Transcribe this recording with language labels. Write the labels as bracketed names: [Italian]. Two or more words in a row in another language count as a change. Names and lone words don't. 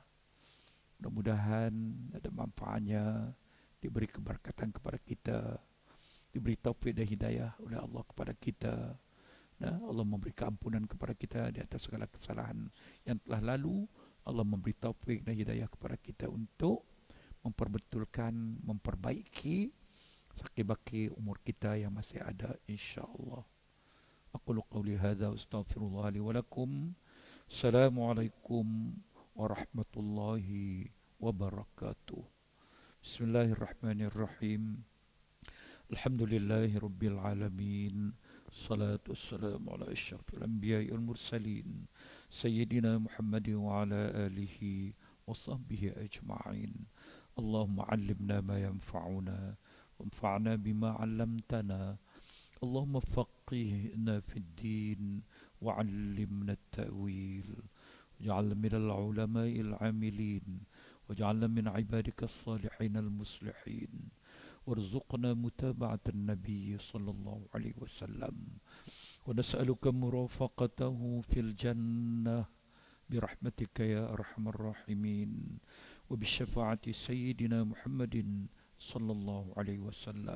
[Malay] Mudah-mudahan ada manfaatnya, diberi keberkatan kepada kita, diberi taufik dan hidayah oleh Allah kepada kita. Allah memberi keampunan kepada kita di atas segala kesalahan yang telah lalu. Allah memberi taufik dan hidayah kepada kita untuk memperbetulkan, memperbaiki sakit-baki umur kita yang masih ada, insya-Allah. [Arabic] أقول قولي هذا أستغفر الله لي ولكم. السلام عليكم ورحمة الله وبركاته. بسم الله الرحمن الرحيم. الحمد لله رب العالمين. الصلاة والسلام على أشرف الأنبياء والمرسلين سيدنا محمد وعلى آله وصحبه أجمعين. اللهم علمنا ما ينفعنا وانفعنا بما علمتنا. اللهم فقهنا في الدين وعلمنا التأويل واجعلنا من العلماء العاملين واجعلنا من عبادك الصالحين المصلحين. وارزقنا متابعة النبي صلى الله عليه وسلم ونسألك مرافقته في الجنة برحمتك يا أرحم الراحمين وبشفاعة سيدنا محمد صلى الله عليه وسلم.